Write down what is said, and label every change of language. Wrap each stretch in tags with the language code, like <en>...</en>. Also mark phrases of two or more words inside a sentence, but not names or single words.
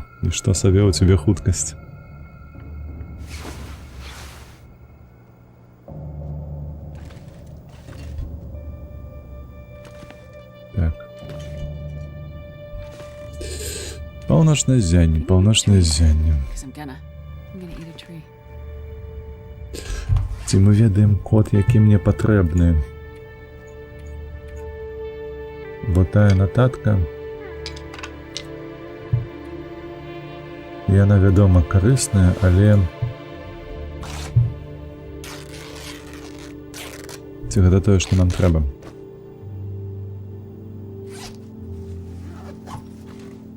<be>І што сабе у цябе хуткасць? Так. Паўночнае ззянне, паўночнае ззянне.</be> <en>I'm gonna eat a tree.</en> <be>Ці мы ведаем код, які мне патрэбны? Бо тая нататка, яна, вядома, карысная, але ці гэта тое, што нам трэба?</be>